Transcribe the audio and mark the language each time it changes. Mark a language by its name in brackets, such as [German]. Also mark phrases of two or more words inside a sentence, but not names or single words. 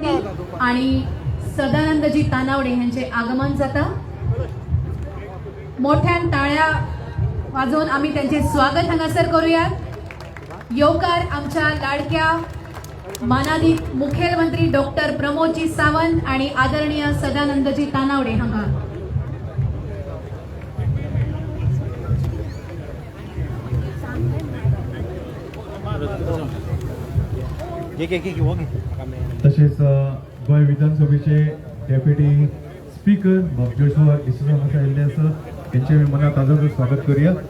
[Marathi] आणि सदानंदजी तानावडे यांचे आगमन जातं। मोठ्या टाळ्या वाजवून आम्ही त्यांचे स्वागत हांगासर करूयात। येवकार आमच्या लाडक्या मानादीत मुख्यमंत्री डॉक्टर प्रमोदजी सावंत आणि आदरणीय सदानंदजी तानावडे हांगा। तसेच गोय विधानसभेचे [English] deputy speaker [Marathi] जोशुआ डिसूजा [Konkani] हांगा आयिल्ले आसा, [Marathi] त्यांचे मनात आदराचं स्वागत करूया।